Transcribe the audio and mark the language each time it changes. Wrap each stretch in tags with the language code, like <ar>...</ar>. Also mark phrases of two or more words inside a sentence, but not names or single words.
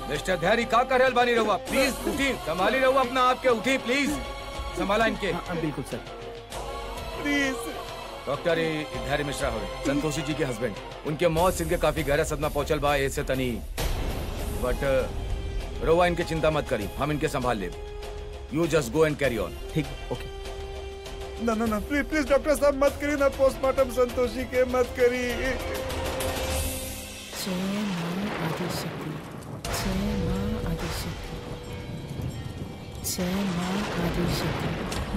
<bho>मिस्टर धैर्य का करल बानी रउआ? प्लीज उठी, संभाली रउआ अपना आप के, उठी प्लीज, संभाला इनके। हाँ, बिल्कुल सर। प्लीज। डॉक्टर धैर्य मिश्रा हो, संतोषी जी के हस्बैंड। उनके मौत से इनके काफी गहरा सदमा पहुंचल बा, ऐसे तनी, बट रउआ इनके चिंता मत करी, हम इनके संभाल ले।</bho> <en>You just go and carry on.</en> <bho>ठीक, ओके। ना ना ना, प्लीज प्लीज डॉक्टर साहब मत करी ना पोस्टमार्टम संतोषी के, मत करी। जय मां आदिशक्ति, जय मां आदिशक्ति, जय मां आदिशक्ति।</bho>